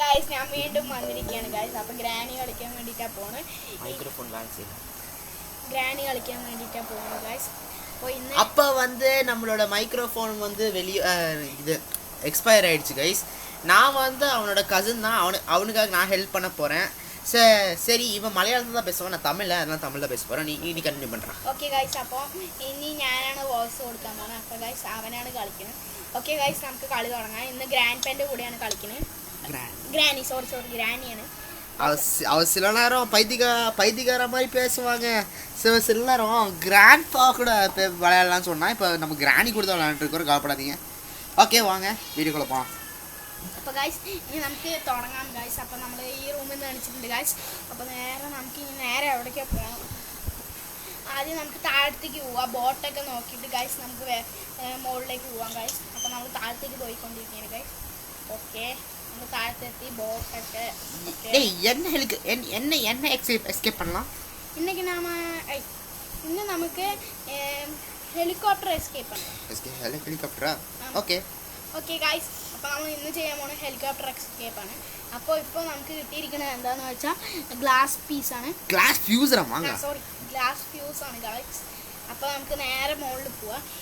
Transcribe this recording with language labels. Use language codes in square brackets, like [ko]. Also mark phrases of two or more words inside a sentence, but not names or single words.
[ml] ഗൈസ് ഞാൻ വീണ്ടും വന്നിരിക്കുകയാണ് ഗൈസ്. അപ്പോൾ ഗ്രാനി കളിക്കാൻ വേണ്ടിയിട്ടാണ് പോകുന്നത്. മൈക്രോഫോൺ ഗ്രാനി കളിക്കാൻ വേണ്ടിയിട്ടാണ് പോകുന്നത് ഗൈസ്. [ta] அப்போ வந்து நம்மளோட மைக்ரோஃபோன் வந்து வெளியே இது எக்ஸ்பயர் ஆகிடுச்சு கைஸ். நான் வந்து அவனோட கசின் தான், அவனுக்காக நான் ஹெல்ப் பண்ண போகிறேன். சரி இவன் மலையாளத்தில் தான் பேசுவான், நான் தமிழில், அதனால் தமிழில் பேச போகிறேன். நீ கண்டினியூ பண்ணுறான். [en] okay guys, [ml] അപ്പോൾ ഇനി ഞാനാണ് വോയിസ് കൊടുക്കാൻ പോകുന്നത്. അപ്പോൾ ഗൈസ് അവനാണ് കളിക്കുന്നത്. [en] okay guys, [ml] നമുക്ക് കളി തുടങ്ങാം. ഇന്ന് ഗ്രാൻഡ് പേൻ്റെ കൂടെയാണ് കളിക്കുന്നത്. ഗ്രാനി ഗ്രാനിയാണ്. [ta] அவ சில நேரம் பைத்தியக்கார மாதிரி பேசுவாங்க, சில நேரம் கிராண்ட்பா கூட விளையாடலாம்னு சொன்னால். இப்போ நம்ம கிராணி கூட தான் விளையாண்டுருக்கோம், கவலைப்படாதீங்க. ஓகே வாங்க [ml] വീഡിയോക്കുള്ള പോകാം. അപ്പോൾ ഗൈസ് ഇനി നമുക്ക് തുടങ്ങാം ഗൈസ്. അപ്പോൾ നമ്മൾ ഈ റൂമിൽ നിന്ന് കാണിച്ചിട്ടുണ്ട് ഗൈസ്. അപ്പോൾ നമുക്ക് ഇനി നേരെ എവിടേക്കാണ് പോകണം. ആദ്യം നമുക്ക് താഴത്തേക്ക് പോവാം. ബോട്ടൊക്കെ നോക്കിയിട്ട് ഗൈസ് നമുക്ക് മുകളിലേക്ക് പോവാം ഗൈസ്. അപ്പോൾ നമ്മൾ താഴത്തേക്ക് പോയിക്കൊണ്ടിരിക്കുകയാണ് ഗൈസ്. ഓക്കെ, നമ്മൾ താഴത്തെത്തി. ബോട്ടൊക്കെ [ta] என்ன எஸ்கேப் பண்ணலாம் [ml] இன்னைக்கு ഇന്ന് നമുക്ക് [en] helicopter escape [ml] ആണ്. ഹെലികോപ്റ്ററാ? ഓക്കെ [en] okay guys, [ml] അപ്പോൾ നമ്മൾ ഇന്ന് ചെയ്യാൻ പോകുന്നത് [en] helicopter escape [ml] ആണ്. അപ്പോൾ ഇപ്പോൾ നമുക്ക് കിട്ടിയിരിക്കുന്നത് എന്താണെന്ന് വെച്ചാൽ ഗ്ലാസ് പീസാണ്. ഗ്ലാസ് ഫ്യൂസാണ് ഗൈസ്. അപ്പോൾ നമുക്ക് നേരെ മുകളിൽ പോവാം.